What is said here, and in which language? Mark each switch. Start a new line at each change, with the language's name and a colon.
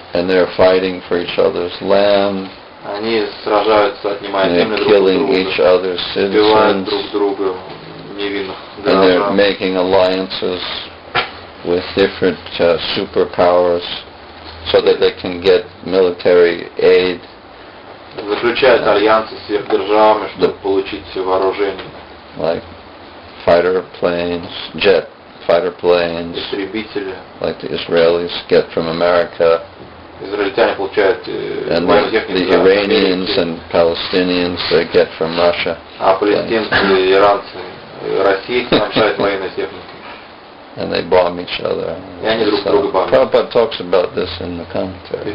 English: And they're fighting for each other's land.
Russian: Они сражаются, отнимая землю друг у друга, убивают друг друга, невинных граждан.
English: And they're
Russian: граждан.
English: making alliances with different superpowers so that they can get military aid.
Russian: Заключают альянсы с сверхдержавами, чтобы получить вооружение.
English: Like fighter planes, jet fighter planes,
Russian: истребители.
English: Like the Israelis get from America.
Russian: Израильтяне получают
English: and the Iranians and Palestinians they get from Russia.
Russian: А палестинцы, иранцы, российцы получают военной техникой.
English: And they bomb each other.
Russian: И они друг друга бомбят.
English: Prabhupada talks about this in the commentary.